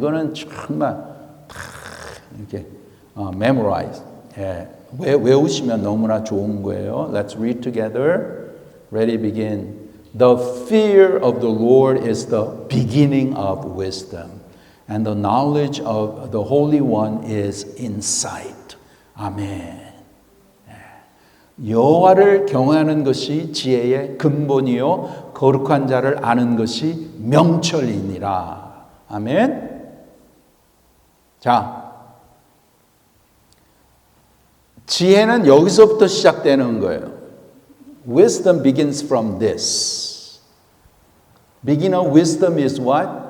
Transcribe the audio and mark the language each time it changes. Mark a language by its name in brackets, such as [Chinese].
[Korean] 이거는 정말 이렇게 memorize. 예, 외우시면 너무나 좋은 거예요. [English] Let's read together. Ready, begin. The fear of the Lord is the beginning of wisdom, and the knowledge of the Holy One is insight. [Korean] 아멘. 여호와를 경외하는 것이 지혜의 근본이요 거룩한 자를 아는 것이 명철이니라. 아멘. 자, 지혜는 여기서부터 시작되는 거예요. [English] Wisdom begins from this. Beginning of wisdom is what?